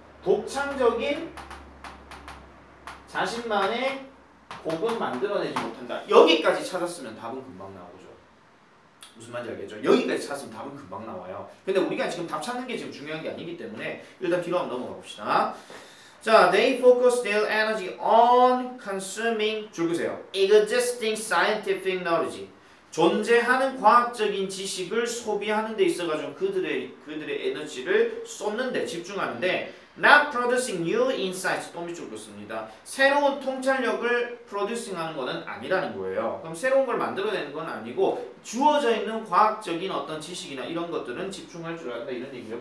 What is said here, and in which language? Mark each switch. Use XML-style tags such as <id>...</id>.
<ko>독창적인 자신만의 곡은 만들어내지 못한다. 여기까지 찾았으면 답은 금방 나오죠. 무슨 말인지 알겠죠? 여기까지 찾으면 답은 금방 나와요. 근데 우리가 지금 답 찾는 게 지금 중요한 게 아니기 때문에 일단 뒤로 한번 넘어가 봅시다.</ko> <en>자, they focus their energy on consuming</en> <ko>줄거세요.</ko> <en>existing scientific knowledge.</en> <ko>존재하는 과학적인 지식을 소비하는 데 있어가지고 그들의 에너지를 쏟는데 집중하는데</ko> <en>not producing new insights</en> <ko>또 밑줄 긋습니다. 새로운 통찰력을 producing하는 것은 아니라는 거예요. 그럼 새로운 걸 만들어내는 건 아니고 주어져 있는 과학적인 어떤 지식이나 이런 것들은 집중할 줄 안다 이런 얘기예요.</ko>